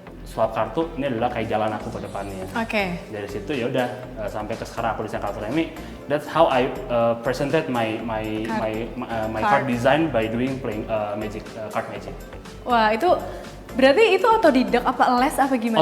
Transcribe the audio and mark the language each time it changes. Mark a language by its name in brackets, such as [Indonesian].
[Indonesian] sulap kartu ini adalah kayak jalan aku ke depannya. Oke. Dari situ ya udah sampai ke sekarang aku desain kartu remi. [English] That's how I presented my card design by doing playing magic, card magic. [Indonesian] Wah, itu berarti itu otodidak apa les apa gimana?